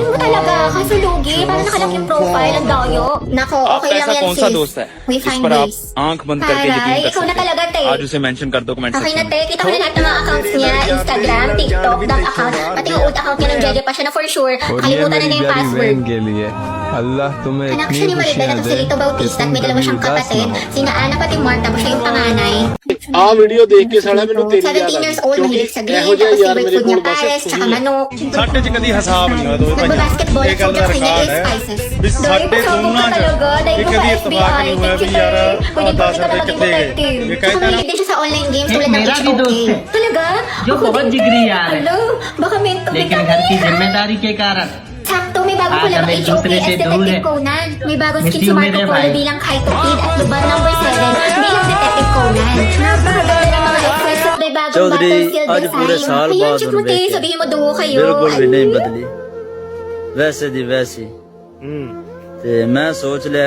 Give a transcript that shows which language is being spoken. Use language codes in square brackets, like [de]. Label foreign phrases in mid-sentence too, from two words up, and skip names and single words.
[tl] Talaga, kaso lugi, parang nakalak yung profile, ang dayo. Nako, [hi] आपका [tl] okay lang [hi] ऐसा [tl] yan, [hi] कौन सा [tl] sis. [hi] दोस्त है [en] We [hi] जिस [en] find [hi] पर आप [en] ways. [hi] आंख बंद करके यकीन [tl] Taray, [hi] कर [tl] ikaw na [hi] सकते [tl] talaga, te. [hi] हो आज उसे मेंशन कर दो कमेंट [tl] Okay na, [hi] सेक्शन [tl] te. Kita ko na lahat ng mga accounts niya. Instagram, TikTok, [en] that account. [tl] Pati yung old account niya ng Jeje pa siya na for sure. [hi] और ये [tl] Kalimutan na [hi] मेरी [tl] niya yung [hi] प्यारी [tl] password. [hi] बहन के लिए अल्लाह तुम्हें [tl] Anak [hi] इतनी [tl] siya ni Maribel [hi] खुशियाँ [tl] na [hi] दे [tl] si Lito [hi] कि [tl] Bautista at [hi] तुम [tl] may dalawa [hi] कभी [tl] siyang [hi] उदास [tl] kapatid. [hi] ना हो। [tl] Sina Ana pati Mark, tapos siya yung panganay. [hi] आ वीडियो देख के साला मैंने तेरी [tl] 17 years old, mahilig sa green, tapos favorite food niya pares, tsaka manok. [pa] ਸਾਡੇ ਚ ਕਦੀ ਹਿਸਾਬ ਨਹੀਂ ਹੋਇਆ ਦੋਵੇਂ [tl] Nagbabasketball at sobrang kanya is spices. [pa] ਵੀ ਸਾਡੇ ਦੋਨਾਂ ਚ ਇਹ ਕਦੀ ਇਤਫਾਕ ਨਹੀਂ ਹੋਇਆ ਵੀ ਯਾਰ [tl] Pwede [pa] ਆ 10 ਰੁਪਏ ਕਿੱਥੇ ਗਏ ਇਹ [tl] Saka [pa] ਕਹਿੰਦਾ [tl] mahilig din siya sa online games tulad ng [hi] मेरा भी [tl] HOK. [hi] दोस्त है। [tl] Talaga? [hi] जो बहुत जिगरी यार है [tl] Hello? Baka may [hi] लेकिन घर की जिम्मेदारी के कारण [tl] Sakto, may bago ko Ah, lang kami HOK [hi] दूसरे [tl] as [hi] से दूर [tl] Detective [hi] है। [tl] Conan. May bagong [en] Miss [tl] skin [en] you, [tl] si Marco [hi] मेरे [tl] Polo [hi] भाई। [tl] bilang Kaito Kid at Luban number 7 bilang Detective Conan. Napakaganda ng mga extras at may bagong [hi] चौधरी, [tl] battlefield [hi] आज पूरे [tl] design. [hi] साल [tl] Ayan, [hi] बाद [tl] check [hi] हम [tl] mo, te. [hi] देखे। [tl] Sabihin mo duo kayo. [hi] बिल्कुल भी नहीं [tl] Ay. [pa] बदली वैसे दी वैसी ते मैं सोच लिया